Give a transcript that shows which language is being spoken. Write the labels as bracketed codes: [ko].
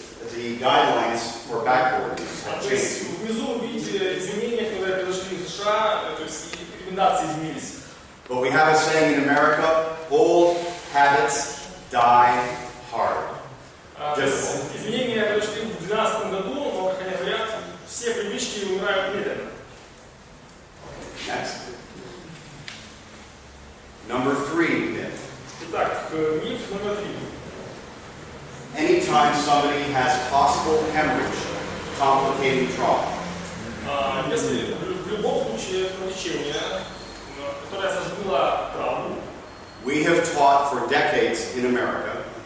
[en] The guidelines for backboard use have [ru] то есть [en] changed. [ru] внизу вы видите изменения, которые произошли в США, то есть и рекомендации изменились. [en] But we have a saying in America, old habits die hard. [ru] То есть изменения произошли в 2012 году, но, как они говорят, все привычки умирают медленно. [en] Next. Number 3 myth. [ru] Итак, миф номер 3. [en] Anytime somebody has possible hemorrhage complicating trauma, [ru] Если в любом случае кровотечение, которое сожгло травму, [en] we have taught for decades in America,